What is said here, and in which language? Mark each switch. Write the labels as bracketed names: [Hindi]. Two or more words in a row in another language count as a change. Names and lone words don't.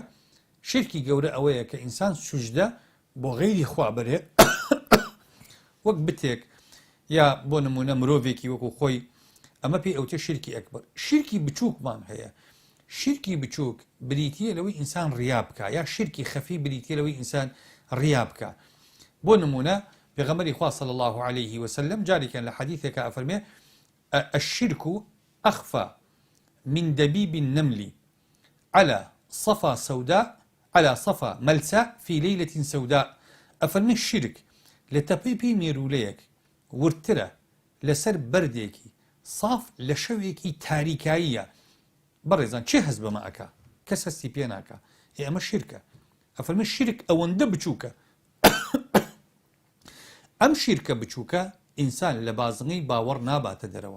[Central Kurdish] شیرکی گەورە ئەوەیە کە ئینسان سوژدە بۆ غەیری خوا بەرێ، وەک بتێک یا بۆ نمونە مرۆڤێکی وەکو خۆی، ئەمە پێی ئەوتێ شیرکی ئەکبەر. شیرکی بچووکمان هەیە. شیرکی بچووک بریتیە لەوەی ئینسان ڕیا بکە، یا شیرکی خەفی بریتیە لەوەی ئینسان ڕیا بکە. بۆ نمونە پێغەمبەری خوا [Arabic] صلی الله عليه وسلم [Central Kurdish] جارێکیان لە حەدیثێکە ئەفەرمێ [Arabic] الشرك أخفى من دبيب النمل على صفا سوداء على صفا ملساء في ليلة سوداء. [Central Kurdish] ئەفەرمێ شیرک لە تەپەی مێرولەیەک ورترە لەسەر بەردێکی صاف لە شەوێکی تاریکاییە. بەڕێزان چێ هەست بەمە ئەکا؟ کەس هەستی پێ ناکە. ئەمە شیرکە. ئەفەرمێ شیرک ئەوەندە بچووکە. ئەم شیرکە بچووکە ئینسان لە بازنگی باوەڕ ناباتە دەرەوە.